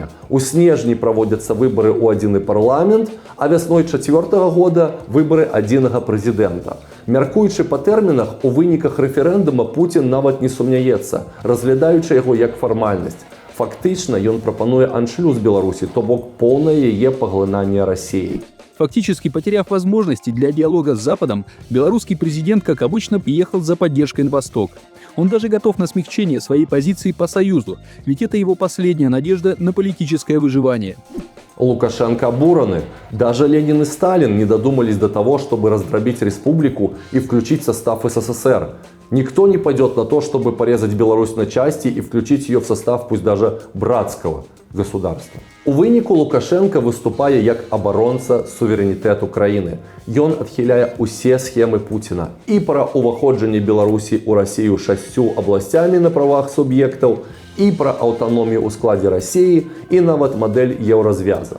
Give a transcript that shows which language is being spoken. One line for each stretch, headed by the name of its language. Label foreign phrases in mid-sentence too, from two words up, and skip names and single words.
Belarusian: У снежні праводзяцца выбары ў адзіны парламент, а вясной 4-го года выбары адзінага прэзідэнта. Мяркуючы па тэрмінах, у выніках рэферэндума Пуцін нават не сумняецца, разглядаючы яго як фармальнасць. Фактычна ён прапануе аншлюз Беларусі, то бок поўнае яе паглынанне Расіяй.
Russian: Фактически потеряв возможности для диалога с Западом, белорусский президент, как обычно, приехал за поддержкой на Восток. Он даже готов на смягчение своей позиции по Союзу, ведь это его последняя надежда на политическое выживание. Лукашенко обураны. Даже Ленин и Сталин не додумались до того, чтобы раздробить республику и включить в состав СССР. Никто не пойдет на то, чтобы порезать Беларусь на части и включить ее в состав пусть даже братского государства.
Belarusian: У выніку Лукашенко выступае як абаронца суверэнітэту краіны. Ён адхіляе ўсе схемы Пуціна і пра ўваходжанне Беларусі ў Расію 6 абласцямі на правах суб'ектаў, і пра аўтаномію ў складзе Расіі, і нават мадэль еўразвяза.